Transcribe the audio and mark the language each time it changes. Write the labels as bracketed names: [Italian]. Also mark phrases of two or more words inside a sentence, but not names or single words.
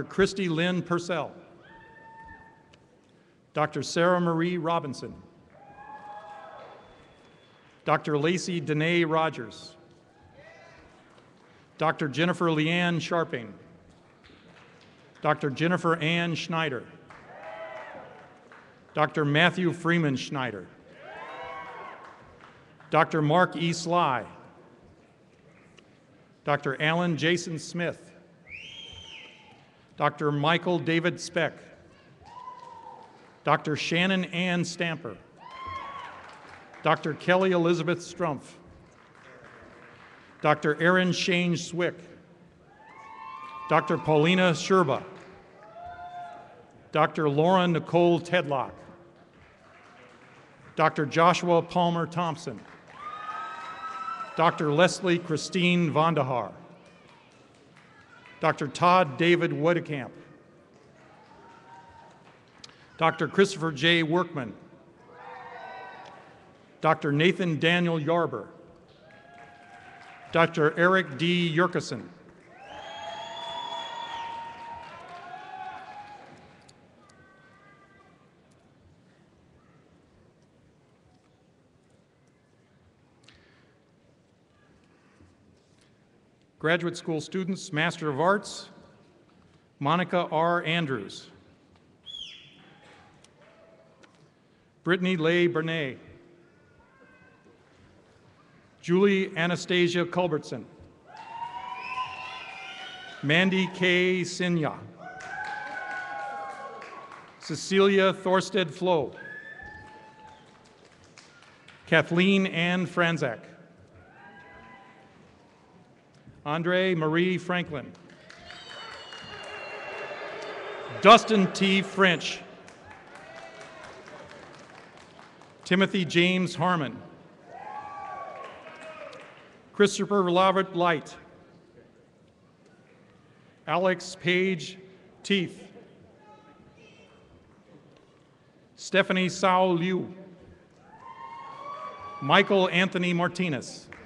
[English] Christy Lynn Purcell, Dr. Sarah Marie Robinson, Dr. Lacey Danae Rogers, Dr. Jennifer Leanne Sharping, Dr. Jennifer Ann Schneider, Dr. Matthew Freeman Schneider, Dr. Mark E. Sly, Dr. Alan Jason Smith, Dr. Michael David Speck, Dr. Shannon Ann Stamper, Dr. Kelly Elizabeth Strumpf, Dr. Erin Shane Swick, Dr. Paulina Sherba, Dr. Lauren Nicole Tedlock, Dr. Joshua Palmer Thompson, Dr. Leslie Christine Vandehar, Dr. Todd David Wedekamp, Dr. Christopher J. Workman, Dr. Nathan Daniel Yarber, Dr. Eric D. Yerkesen, graduate school students, Master of Arts, Monica R. Andrews, Brittany Leigh Bernay, Julie Anastasia Culbertson, Mandy K. Sinya, Cecilia Thorsted Flo, Kathleen Ann Franzak, Andre Marie Franklin, Dustin T. French, Timothy James Harmon, Christopher Robert Light, Alex Page Teeth, Stephanie Sao Liu, Michael Anthony Martinez,